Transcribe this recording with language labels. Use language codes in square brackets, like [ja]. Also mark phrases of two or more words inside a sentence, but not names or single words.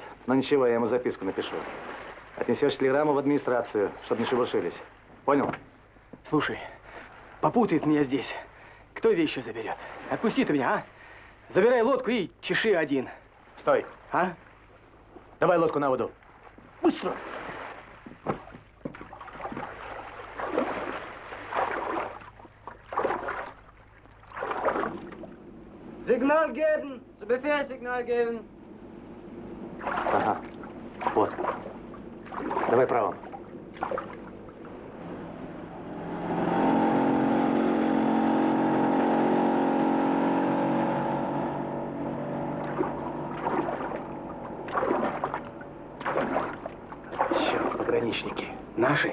[ru] Но ничего, я ему записку напишу. Отнесешь телеграмму в администрацию, чтобы не шебуршились. Понял? Слушай, попутает меня здесь. Кто вещи заберет? Отпусти ты меня, а? Забирай лодку и чеши один. Стой. А? Давай лодку на воду. Быстро. [de] Signal geben! Zu Befehl Signal geben! [ru] Ага. Вот. Давай правым. Черт, пограничники. Наши?